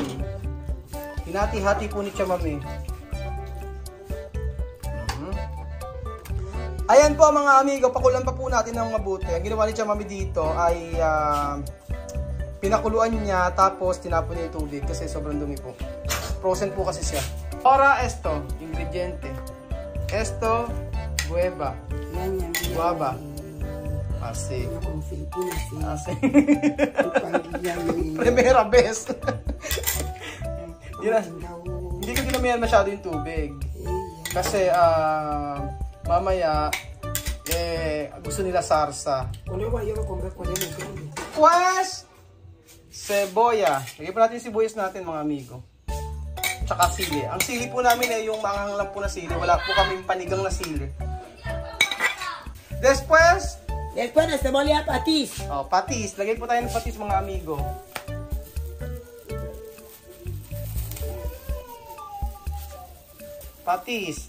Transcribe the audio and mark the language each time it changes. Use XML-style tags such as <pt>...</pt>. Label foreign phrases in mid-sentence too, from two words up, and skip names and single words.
<tl>Hinati-hati po ni Chamami. Ayan po mga amigo, pakulan pa po natin ng mabuti. Ang ginawa ni Chamami dito ay pinakuluan niya tapos tinapon niya yung tubig kasi sobrang dumi po. Frozen po kasi siya.</tl> <es>Ora esto, ingrediente. Esto, guava. Guava. Asi. Asi. Primera vez.</es> <tl>Hindi ko dinamihan masyado yung tubig. Kasi mamaya, gusto nila sarsa.</tl> <es>Pues, cebolla.</es> <tl>Lagyan po natin sibuyas natin mga amigo. Tsaka sili. Ang sili po namin ay yung manghang lang po na sili. Wala po kaming panigang na sili.</tl> <es>Después na cebolla patis.</es> <tl>Patis. Lagyan po tayo ng patis mga amigo. Patis.</tl>